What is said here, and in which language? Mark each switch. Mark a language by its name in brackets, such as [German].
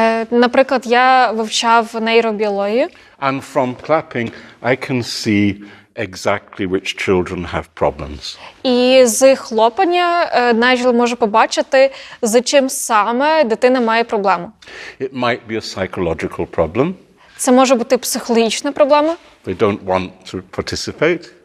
[Ukrainian] Наприклад, я вивчав нейробіологію. [English] And from clapping, I can see exactly which children have problems. [Ukrainian] І з хлопання Найджел може побачити, з чим саме дитина має проблему. [English] It might be a psychological problem. [Ukrainian] Це може бути психологічна проблема. [English] They don't want to participate.